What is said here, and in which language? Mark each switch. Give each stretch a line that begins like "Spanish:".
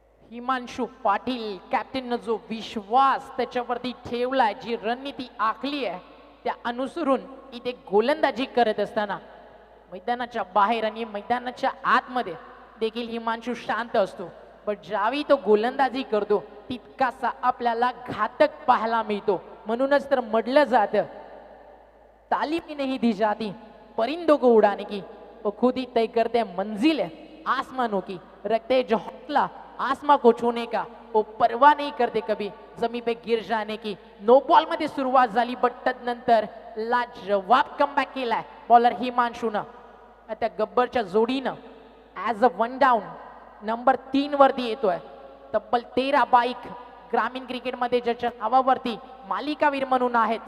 Marathi: हिमांशु पाटील कॅप्टननं जो विश्वास त्याच्यावरती ठेवलाय, जी रणनीती आखली आहे त्या अनुसरून इथे गोलंदाजी करत असताना मैदानाच्या बाहेर आणि मैदानाच्या आतमध्ये देखील हिमांशु शांत असतो. पण ज्यावेळी तो गोलंदाजी करतो तितकासा आपल्याला घातक पाहायला मिळतो. म्हणूनच तर म्हटलं जातं
Hindi: तालीम नहीं दी जाती परिंदों को उड़ाने की, वो खुद ही तय करते मंजिल है आसमानों की. रखते जो हौसला आसमां को छूने का, वो परवाह नहीं करते कभी जमीन पे गिर जाने की.
Marathi: नो बॉल मध्ये सुरुवात झाली बट तदनंतर लाजवाब कमबॅक केलाय बॉलर हिमांशूनं. त्या गब्बरच्या जोडीनं ॲज अ 1 डाऊन नंबर 3 वरती येतोय. तब्बल 13 बाईक ग्रामीण क्रिकेटमध्ये ज्याच्या नावावरती मालिकावीर म्हणून आहेत.